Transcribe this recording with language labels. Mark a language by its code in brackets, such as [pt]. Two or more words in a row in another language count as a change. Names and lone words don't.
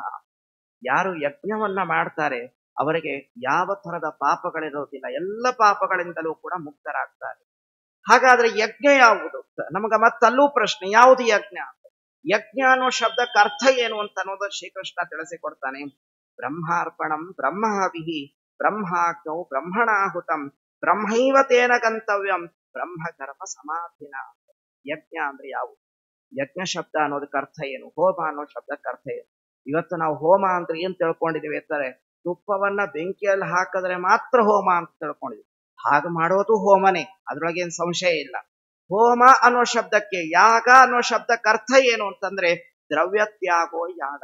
[kn] ಯಾರು ಯಜ್ಞವನ್ನ ಮಾಡ್ತಾರೆ ಅವರಿಗೆ ಯಾವ ತರದ ಪಾಪಗಳಿರೋದಿಲ್ಲ, ಎಲ್ಲ ಪಾಪಗಳಿಂದಲೂ ಕೂಡ ಮುಕ್ತರಾಗ್ತಾರೆ. ಹಾಗಾದ್ರೆ ಯಜ್ಞ ಯಾವುದು? ನಮಗ ಮತ್ತಲ್ಲೂ ಪ್ರಶ್ನೆ, ಯಾವುದು ಯಜ್ಞ? ಯಜ್ಞ ಅನ್ನೋ ಶಬ್ದಕ್ಕೆ ಅರ್ಥ ಏನು ಅಂತ ಅನ್ನೋದು ಶ್ರೀಕೃಷ್ಣ ತಿಳಿಸಿಕೊಡ್ತಾನೆ. [sa] ಬ್ರಹ್ಮಾರ್ಪಣಂ ಬ್ರಹ್ಮಹವಿಹಿ ಬ್ರಹ್ಮಾಗ್ನೌ ಬ್ರಹ್ಮಣಾಹುತಂ ಬ್ರಹ್ಮೈವ ತೇನ ಗಂತವ್ಯಂ ಬ್ರಹ್ಮಕರ್ಮ ಸಮಾಧಿನ. [kn] ಯಜ್ಞ ಅಂದ್ರೆ ಯಾವುದು? ಯಜ್ಞ ಶಬ್ದ ಅನ್ನೋದಕ್ಕೆ ಅರ್ಥ ಏನು? ಹೋಮ ಅನ್ನೋ ಶಬ್ದಕ್ಕೆ ಅರ್ಥ ಏನು? ಇವತ್ತು ನಾವು ಹೋಮ ಅಂದ್ರೆ ಏನ್ ತಿಳ್ಕೊಂಡಿದೀವಿ ಅಂತಾರೆ, ತುಪ್ಪವನ್ನ ಬೆಂಕಿಯಲ್ಲಿ ಹಾಕಿದ್ರೆ ಮಾತ್ರ ಹೋಮ ಅಂತ ತಿಳ್ಕೊಂಡಿದ್ವಿ. ಹಾಗೆ ಮಾಡೋದು ಹೋಮನೇ, ಅದ್ರೊಳಗೇನ್ ಸಂಶಯ ಇಲ್ಲ. ಹೋಮ ಅನ್ನೋ ಶಬ್ದಕ್ಕೆ, ಯಾಗ ಅನ್ನೋ ಶಬ್ದಕ್ಕೆ ಅರ್ಥ ಏನು ಅಂತಂದ್ರೆ [sa] ದ್ರವ್ಯ ತ್ಯಾಗೋ ಯಾಗ.